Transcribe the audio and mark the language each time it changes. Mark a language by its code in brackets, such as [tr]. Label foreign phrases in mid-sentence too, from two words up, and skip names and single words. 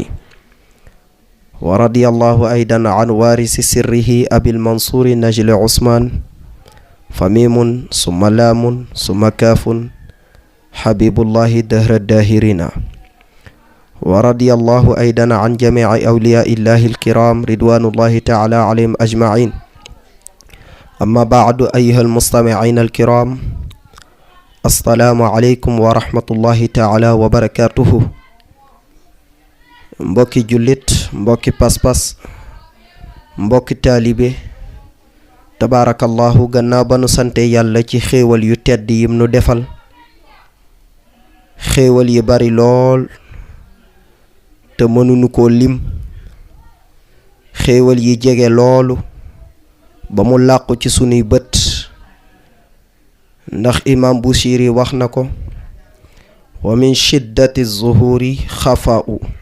[ar] ورضي الله أيضا عن وارث سره أبي المنصور نجل عثمان فميم ثم لام ثم كاف حبيب الله دهر الداهرين ورضي الله أيضا عن جميع أولياء الله الكرام رضوان الله تعالى عليهم أجمعين أما بعد أيها المستمعين الكرام السلام عليكم ورحمة الله تعالى وبركاته [wo] mbokki jullit mbokki pas-pas mbokki taalibe tabaarakallahu gannaaw ba nu sante yàlla ci xéewal yu tedd yim nu defal xéewal yi bari lool te mënuñu koo lim xéewal yi jege loolu ba mu làqu ci sunuy bët ndax imam Busiri wax na ko [ar] ومن شدة ظهوره خفاء